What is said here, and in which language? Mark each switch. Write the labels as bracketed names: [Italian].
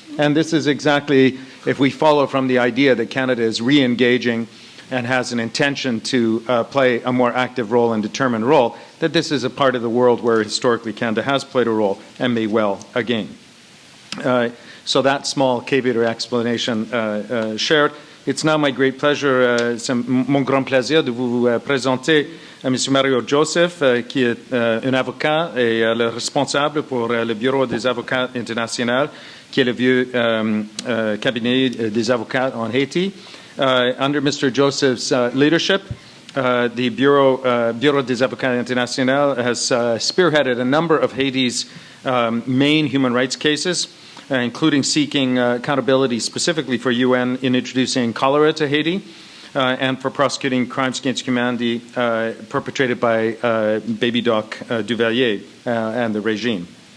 [English] And this is exactly, if we follow from the idea that Canada is re-engaging and has an intention to play a more active role and determined role, that this is a part of the world where historically Canada has played a role and may well again. So that small caveat or explanation shared. It's now my great pleasure, [French] c'est mon grand plaisir de vous présenter M. Mario Joseph, qui est un avocat et le responsable pour le Bureau des avocats international, qui est le vieux cabinet des avocats en Haiti. [English] Under Mr. Joseph's leadership, the Bureau des Avocats International has spearheaded a number of Haiti's main human rights cases, including seeking accountability specifically for UN in introducing cholera to Haiti and for prosecuting crimes against humanity perpetrated by Baby Doc Duvalier and the regime.